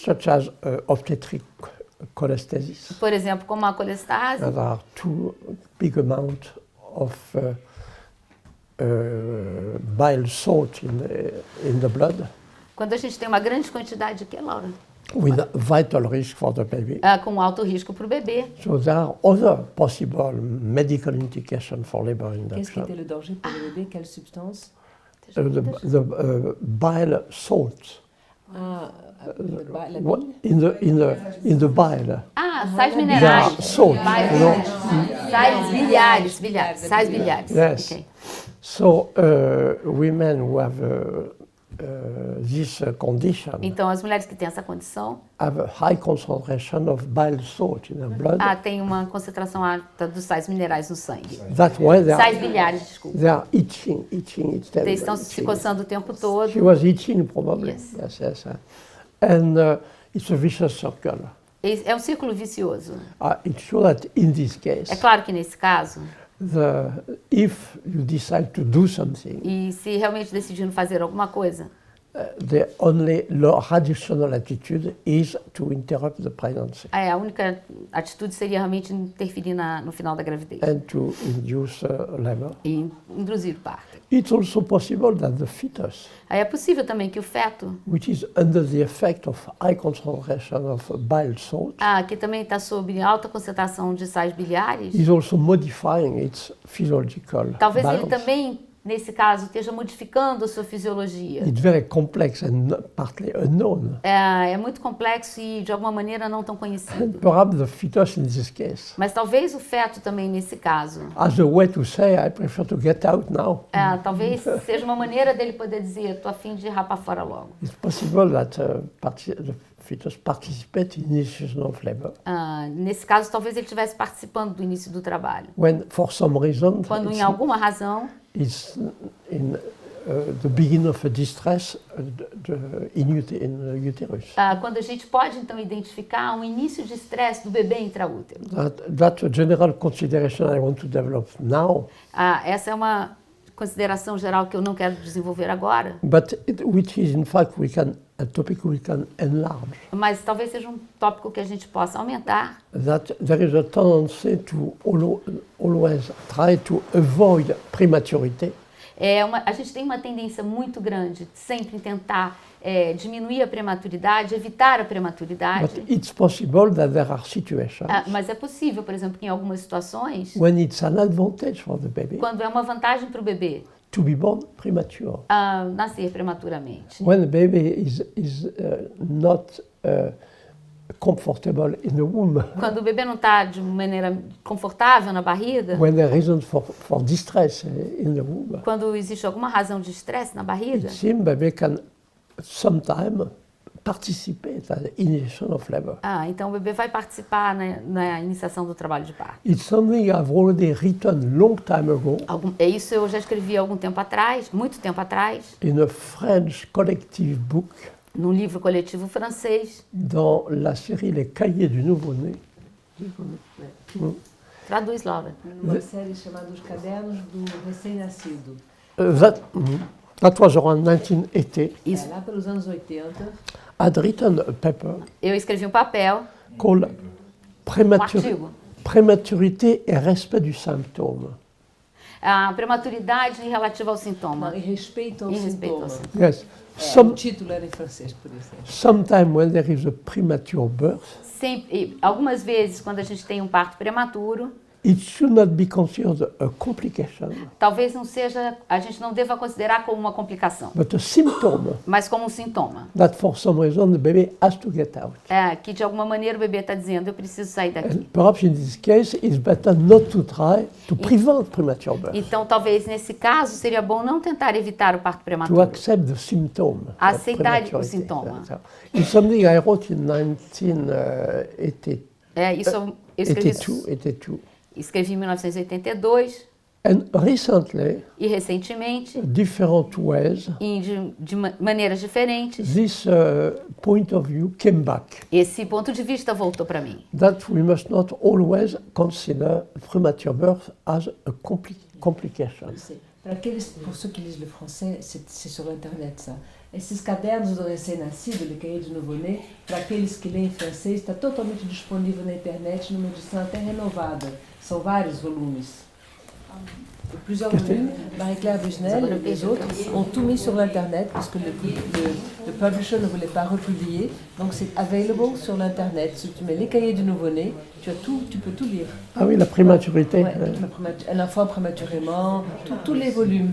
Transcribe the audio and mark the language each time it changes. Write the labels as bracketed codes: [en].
[en] such as obstetric cholestasis. [pt] por exemplo, como a colestase, [en] There are too big amount of bile salt in the blood, [pt] quando a gente tem uma grande quantidade de que, Laura? [en] with vital risk for the baby. [pt] Com alto risco para o bebê. [en] So there are other possible medical indications for labor [fr] Qu'est-ce qui [en] induction. [fr] était le danger pour le bébé? Quelle substance? [en] The bile salt [fr] La [en] what- bile? in the bile. [pt] Ah, sais [en] There [pt] minerais. [en] are salt, [pt] Sais- [en] you know. [pt] Sais biliares, sais biliares. [en] Yes. Ok. So women who have this condition [pt] Então, as mulheres que têm essa condição, [en] have a high concentration of bile salt in their blood. [pt] têm uma concentração alta dos sais minerais no sangue. [en] That's why [pt] Sais biliares, desculpa. [en] they are itching. It's [pt] Eles [en] terrible. [pt] estão se [en] itching. [pt] coçando o tempo todo. [en] She was itching probably. Yes. Yes. And it's a vicious circle. [pt] É um círculo vicioso. [en] It's true that in this case, [pt] É claro que nesse caso, [en] if you decide to do something, [pt] e se realmente decidindo fazer alguma coisa, [en] the only rational attitude is to interrupt the pregnancy [pt] a única atitude seria realmente interferir no final da gravidez [en] and to induce labor. [pt] e induzir o parto. [en] It's also possible that the fetus, [pt] Aí é possível também que o feto, [en] which is under the effect of high concentration of bile salt, [pt] que também está sob alta concentração de sais biliares, [en] is also modifying its physiological [pt] talvez ele [en] balance. [pt] também, nesse caso, esteja modificando a sua fisiologia. [en] It's very complex and partly unknown. [pt] É muito complexo e, de alguma maneira, não tão conhecido. [en] Perhaps the fetus in this case, [pt] Mas talvez o feto também, nesse caso, [en] as a way to say, I prefer to get out now. [pt] talvez seja uma maneira dele poder dizer, estou a fim de rapar fora logo. [en] It's possible that the fetus participate in initiation of labor. [pt] Nesse caso, talvez ele estivesse participando do início do trabalho. [en] When, for some reason, [pt] Quando, em alguma razão, [en] it's in the beginning of a distress in the uterus. [pt] quando a gente pode, então, identificar um início de estresse do bebê intraútero. [en] That's a general consideration I want to develop now, [pt] Essa é uma consideração geral que eu não quero desenvolver agora, [en] but which is in fact a topic we can enlarge. [pt] mas talvez seja um tópico que a gente possa aumentar. [en] That there is a tendency to always try to avoid prematurity. [pt] A gente tem uma tendência muito grande de sempre tentar diminuir a prematuridade, evitar a prematuridade. [en] But it's possible that there are situations [pt] Mas é possível, por exemplo, que em algumas situações, [en] when it's an advantage for the baby [pt] quando é uma vantagem para o bebê [en] to be born premature. [pt] nascer prematuramente. [en] When the baby is not comfortable in the womb, [pt] Quando o bebê não está de maneira confortável na barriga, [en] when there is reason for distress in the womb, [pt] quando existe alguma razão de estresse na barriga, [en] it seems baby can sometimes participate at the initiation of labor. [pt] então o bebê vai participar na iniciação do trabalho de parto. [en] It's something I've already written long time ago [pt] Isso eu já escrevi há algum tempo atrás, muito tempo atrás, in a French collective book num livro coletivo francês. [fr] dans la série Les Cahiers du Nouveau-Né. [pt] Traduz, Laura. Numa série chamada Os Cadernos do Recém-Nascido. [en] That was around 1980. [pt] Isso. Lá pelos anos 80, [en] I'd written a paper [pt] Eu escrevi um papel, [en] called [pt] artigo. [fr] Prématurité et respect du symptôme. [pt] A prematuridade relativa ao sintoma. em respeito ao Em respeito ao sintoma. [en] Yes. [pt] O título era em francês, por isso. [en] Sometime when there is a premature birth, [pt] Algumas vezes, quando a gente tem um parto prematuro, [en] It should not be considered a complication, [pt] Talvez não seja, a gente não deva considerar como uma complicação, [en] but a symptom [pt] mas como um sintoma. [en] that for some reason the baby has to get out. [pt] Que de alguma maneira o bebê está dizendo, eu preciso sair daqui. [en] And perhaps in this case, it's better not to try to prevent premature birth, [pt] Então, talvez nesse caso seria bom não tentar evitar o parto [en] to [pt] prematuro. [en] accept the symptom of [pt] Aceitar o [en] prematurity. [pt] sintoma. [en] So, it's something I wrote in 1982. [pt] Isso eu escrevi em 1982 [en] And recently, [pt] e recentemente, [en] different ways, [pt] de maneiras diferentes, [en] this point of view came back. [pt] esse ponto de vista voltou para mim. [en] That we must not always consider premature birth as a complication. [fr] Pour ceux qui lisent le français, c'est sur Internet ça. [pt] Esses cadernos do recém-nascido, [fr] le cahier de nouveau-né, [pt] para aqueles que leem francês, está totalmente disponível na internet, numa edição até renovada. São vários volumes. [fr] Plusieurs volumes. Marie-Claire Busnel et les autres ont tout mis sur l'Internet parce que le publisher ne voulait pas republier. Donc c'est available sur l'Internet. Si tu mets les cahiers du nouveau-né, tu peux tout lire. Ah oui, la prématurité. Ouais, un enfant prématurément, tous les volumes.